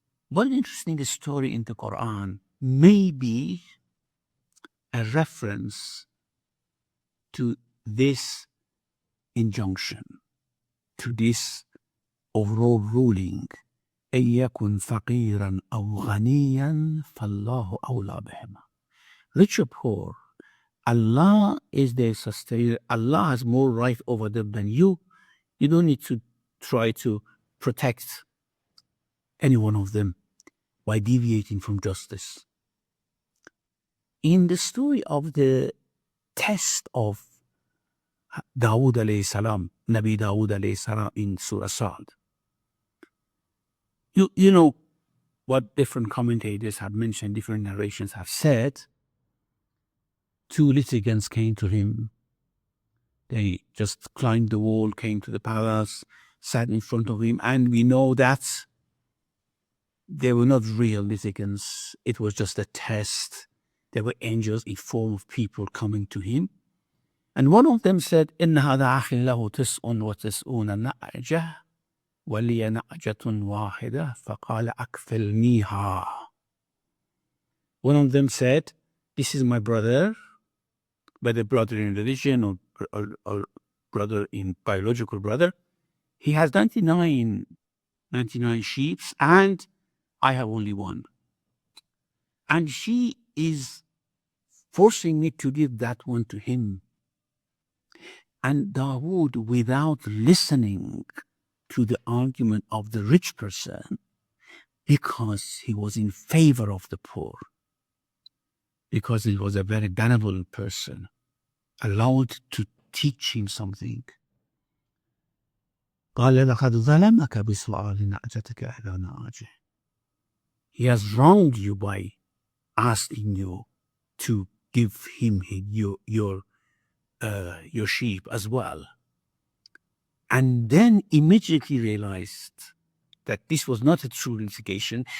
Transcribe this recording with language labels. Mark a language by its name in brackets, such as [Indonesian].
[English] One interesting story in the Quran may be a reference to this injunction, to this overall ruling. [Arabic] أن يكن فقيرا أو غنيا فالله أولى بهما. [English] Rich or poor, Allah is their sustainer. Allah has more right over them than you. You don't need to try to protect any one of them by deviating from justice. In the story of the test of Dawood alayhi salam, Nabi Dawood alayhi salam in Surah Sad, you know what different commentators have mentioned, different narrations have said. Two litigants came to him. They just climbed the wall, came to the palace, sat in front of him, and we know that they were not real litigants. It was just a test. They were angels in form of people coming to him. And one of them said, [Arabic] إن هذا أخ له 99 نعجة ولي نعجة واحدة فقال أكفلنيها. [English] One of them said, this is my brother, whether brother in religion or brother in biological brother. He has 99 sheep and I have only one. And she is forcing me to give that one to him. And Dawood, without listening to the argument of the rich person, because he was in favor of the poor, because he was a very benevolent person, allowed to teach him something. [Arabic] قال لقد ظلمك بسؤال نعجتك إلى نعجه. [English] He has wronged you by asking you to give him your sheep as well. And then immediately realized that this was not a true litigation.